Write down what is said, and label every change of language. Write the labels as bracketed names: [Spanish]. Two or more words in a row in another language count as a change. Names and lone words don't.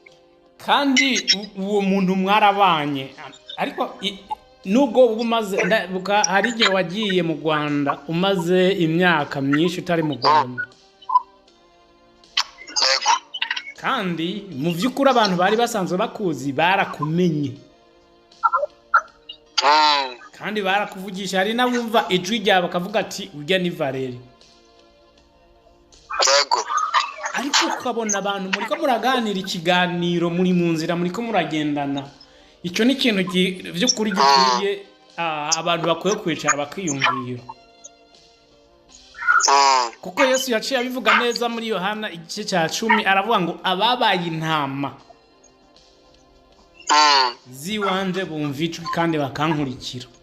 [Kinyarwanda] kandi uwo muntu mwarabanye ariko nubwo umaze hari igihe wagiye mu Rwanda umaze imyaka myinshi utari mu Rwanda, kandi mu by'ukuri abantu bari basanzwe bakuzi barakumenye kandi barakuvugisha. Hari n'abumva ijwi ryawe bakavuga ati urya ni Valeri. Ariko ukabona abantu muriko muraganira ikiganiro muri mu nzira muriko muragendana. Icyo ni ikintu by'ukuri gikwiye abantu bakwiye kwicara bakiyumvira, kuko Yesu yaciye abivuga neza muri Yohana igice cya 10 aravuga ngo ababaye intama ziwanje bumva ijwi kandi bakankurikira.